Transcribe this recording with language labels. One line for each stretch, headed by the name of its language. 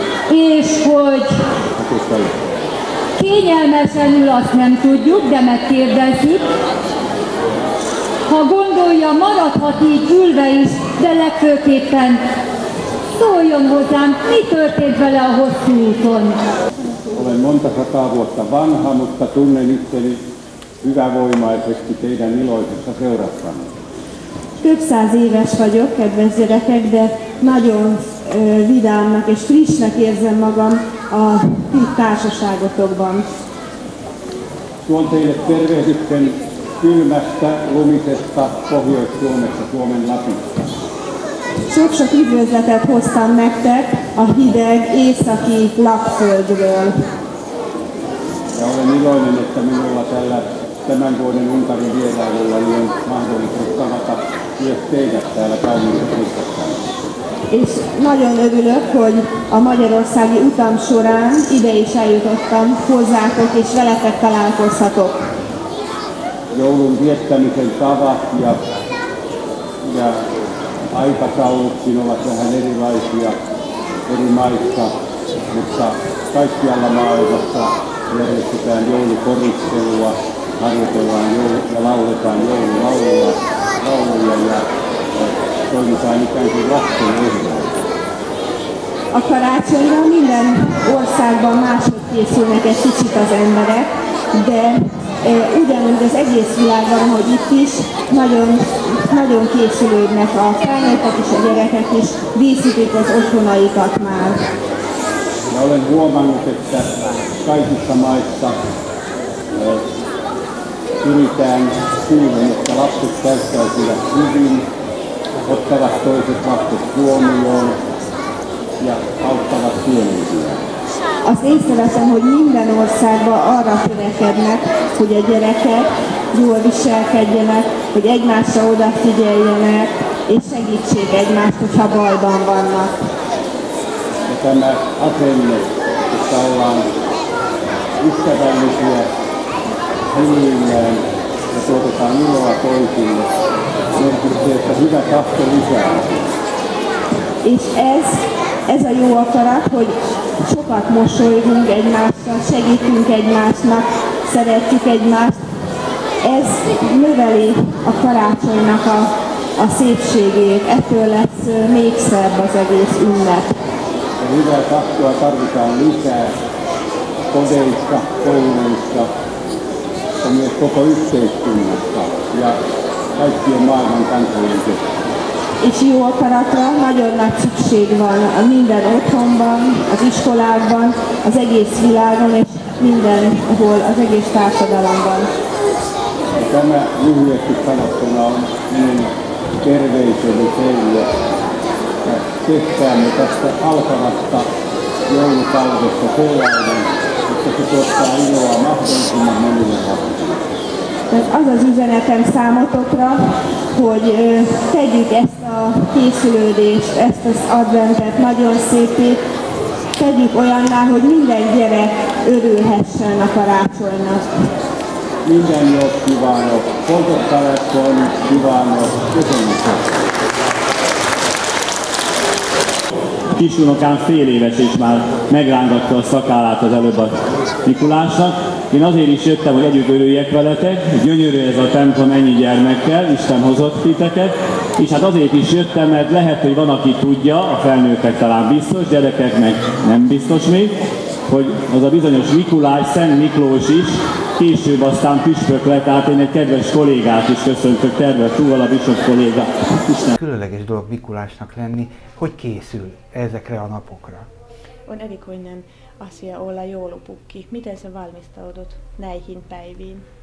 Hungarian: És hogy kényelmesen ül, azt nem tudjuk, de megkérdezzük. Ha gondolja, maradhat így ülve is, de legfőképpen szóljon hozzám, mi történt vele a hosszú úton.
Finnish: Olen monta sataa vuotta vanha, mutta tunnen itseni hyvävoimaisesti teidän iloisessa seurassanne.
Hungarian: Több száz éves vagyok, kedves gyerekek, de nagyon vidámnak és frissnek érzem magam a ti társaságotokban.
Finnish: Tuon teille tervehdyksen kylmästä, lumisesta Pohjois-Suomessa, Suomen Lapista.
Hungarian: Sok-sok üdvözletet hoztam nektek a hideg északi Lappföldről.
Finnish: Ja olen iloinen, että minulla tällä tämän vuoden Unkarin vierailulla on mahdollisuus tavata myös teidät täällä kauniissa Kristiassa.
Hungarian: És nagyon örülök, hogy a magyarországi utam során ide is eljutottam hozzátok, és veletek találkozhatok.
Finnish: Joulun viettämisen tavat ja aikataulutkin ovat vähän erilaisia eri maissa, mutta kaikkialla maailmassa järjestetään joulukoristelua, harjoitellaan ja lauletaan joululauluja ja toimitaan ikään kuin lasten ehdoilla.
Hungarian: A karácsonyra minden országban máshogy készülnek egy kicsit az emberek, de ugyanúgy az egész világon, hogy itt is, nagyon készülődnek a felnőttek és a gyerekek is, díszítik az otthonaikat már.
Finnish: Ja olen huomannut, että kaikissa maissa pyritään siihen, että lapset käyttäytyvät hyvin, ottavat toiset lapset huomioon ja auttavat pienimpiä.
Hungarian: Azt észreveszem, hogy minden országban arra törekednek, hogy a gyerekek jól viselkedjenek, hogy egymásra odafigyeljenek, és segítsék egymást, hogyha bajban vannak.
Finnish: Ja tämä asenne, että ollaan ystävällisiä, hymyillään ja tuotetaan iloa toisille, merkitsee, että hyvä tahto lisääntyy.
Hungarian: És ez a jó akarat, hogy sokat mosolygunk egymással, segítünk egymásnak, szeretjük egymást, ez növeli a karácsonynak a szépségét, ettől lesz még szebb az egész ünnep.
Finnish: Ja hyvää tahtoa tarvitaan lisää kodeissa, kouluissa ja myös koko yhteiskunnassa ja kaikkien maailman kansojen kesken.
Hungarian: És jó akaratra nagyon nagy szükség van minden otthonban, az iskolákban, az egész világon és mindenhol, az egész társadalomban.
Finnish: Ja tämä lyhyesti sanottuna on minun terveiseni teille. Tehtäämme tästä alkavasta joulukaudesta sellainen, että se tuottaa iloa mahdollisimman monille lapsille.
Hungarian: Az az üzenetem számotokra, hogy tegyük ezt a készülődést, ezt az adventet nagyon szépé, tegyük olyanná, hogy minden gyerek örülhessen a karácsonynak. Minden jót kívánok, boldog karácsony kívánok, köszönjük! Kisunokám fél éves és már megrángatta a szakállát az előbb a Mikulásnak. Én azért is jöttem, hogy együtt örüljek veletek, gyönyörű ez a templom ennyi gyermekkel, Isten hozott titeket, és hát azért is jöttem, mert lehet, hogy van, aki tudja, a felnőttek talán biztos, gyerekeknek nem biztos még, hogy az a bizonyos Mikulás, Szent Miklós is, később aztán püspök lett, tehát én egy kedves kollégát is köszöntök, Terve Túl, a bishop kolléga. Különleges dolog Mikulásnak lenni, hogy készül ezekre a napokra.
Finnish: On erikoinen asia olla joulupukki. Miten sä valmistaudut näihin päiviin?